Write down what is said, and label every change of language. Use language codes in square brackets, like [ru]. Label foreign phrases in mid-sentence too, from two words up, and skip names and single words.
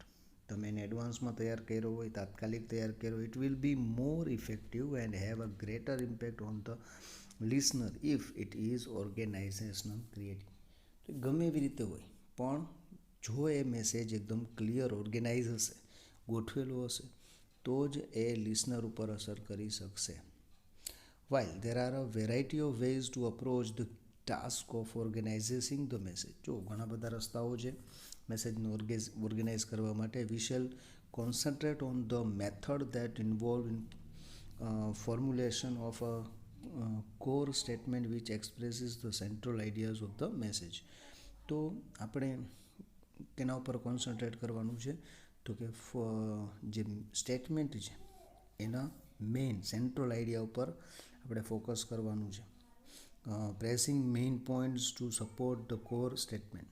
[gu] તમે એને એડવાન્સમાં તૈયાર કર્યો હોય, તાત્કાલિક તૈયાર કર્યો હોય, [en] it will be more effective and have a greater impact on the listener if it is organisational creative. [gu] તો ગમે એવી રીતે હોય પણ જો એ મેસેજ એકદમ [en] clear organise [gu] હશે, ગોઠવેલો હશે તો જ એ લિસનર ઉપર અસર કરી શકશે. [en] While there are a variety of ways to approach the task of organizing the message. [gu] જો ઘણા બધા રસ્તાઓ છે મેસેજને ઓર્ગેનાઇઝ કરવા માટે. [en] We shall concentrate on the method that involve in formulation of a core statement which expresses the central ideas of the message. [gu] તો આપણે તેના ઉપર કોન્સન્ટ્રેટ કરવાનું છે. તો કે જે સ્ટેટમેન્ટ છે એના [en] main central idea [gu] ઉપર આપણે ફોકસ કરવાનું છે. [en] pressing main points to support the core statement.